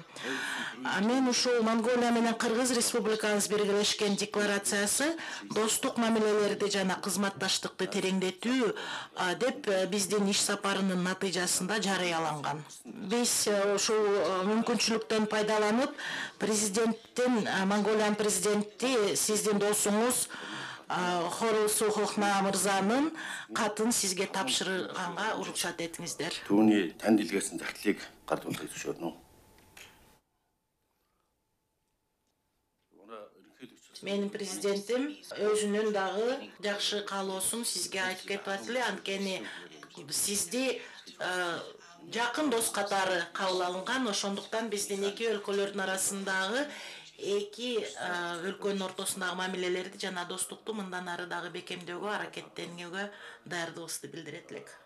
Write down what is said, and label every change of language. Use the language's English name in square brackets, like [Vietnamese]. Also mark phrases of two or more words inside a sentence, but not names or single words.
[Kyrgyz] Мен ушул Монголия менен Кыргыз Республикабыз биргелешкен декларациясы достук мамилелерди жана кызматташтыкты тереңдетүү деп биздин иш сапарынын натыйжасында жарыяланган. Биз ушул мүмкүнчүлүктөн пайдаланып президенттин, Монголиянын президенти сиздин досуңуз Хорулсухохна мырзанын катын сизге тапшырганга уруксат этиңиздер. [Mongolian] Түүний танд илгээсэн захидлыг гардуулахыг зөвшөөрнө үү? [Kyrgyz] Менин президентим өзүнүн дагы жакшы каалоосун сизге айтып кетип атты. Анткени сизди жакын дос катары кабыл алынган, ошондуктан биздин эки өлкөлөрдүн арасындагы эки өлкөнүн ортосундагы мамилелерди жана достукту мындан ары дагы бекемдөөгө аракеттенүүгө даярдыгыбызды билдирет элек.